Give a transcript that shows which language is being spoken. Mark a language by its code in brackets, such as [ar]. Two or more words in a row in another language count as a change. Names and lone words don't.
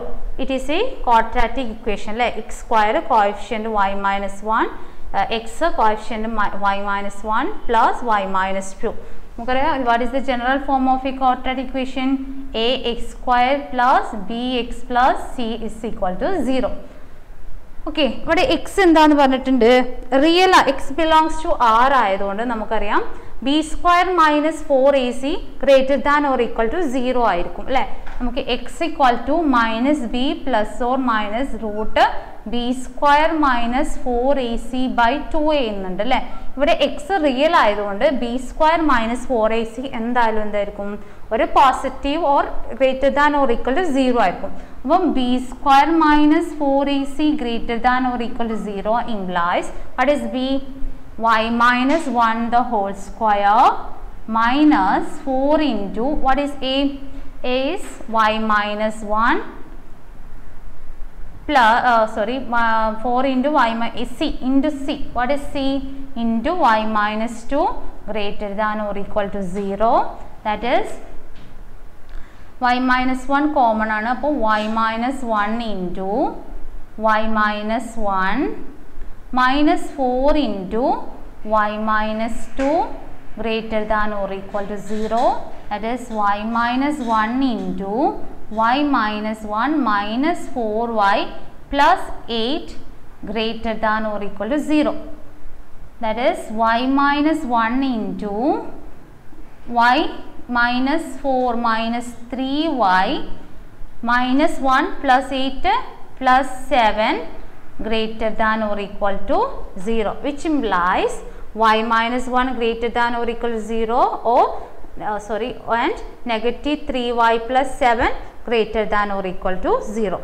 [en] It is a quadratic equation. Like x square coefficient y minus 1, x coefficient y minus 1 plus y minus 2. What is the general form of a quadratic equation? ax square plus bx plus c is equal to 0. Okay, [ml] ഇവിടെ x എന്താന്ന് പറഞ്ഞിട്ടുണ്ട്, [en] റിയൽ x belongs to r [ml] ആയതുകൊണ്ട് നമുക്കറിയാം [en] b square minus 4ac greater than or equal to 0 [ml] ആയിരിക്കും അല്ലേ. [en] നമുക്ക് x equal to minus b plus or minus root b square minus 4ac by 2 [ml] ചെയ്യുന്നുണ്ട് അല്ലേ. ഇവിടെ x റിയൽ ആയതുകൊണ്ട് [en] b square minus 4ac [ml] എന്തായാലും എന്തായിരിക്കും, ഒരു [en] positive or greater than or equal to 0 ആയിരിക്കും. അപ്പം b square minus 4ac greater than or equal to 0 implies what is b? y minus 1 the whole square minus 4 into what is a? A is y minus 1 plus 4 into y minus c into c. What is c? Into y minus 2 greater than or equal to 0. That is y minus 1 common ആണ്. അപ്പോൾ y minus 1 into y minus 1 minus 4 into y minus 2 greater than or equal to 0. That is y minus 1 into y minus 1 minus 4y plus 8 greater than or equal to 0. That is y minus 1 into y minus 4 minus 3y minus 1 plus 8 plus 7 greater than or equal to 0, which implies y minus 1 greater than or equal to 0 or and negative 3y plus 7 greater than or equal to 0.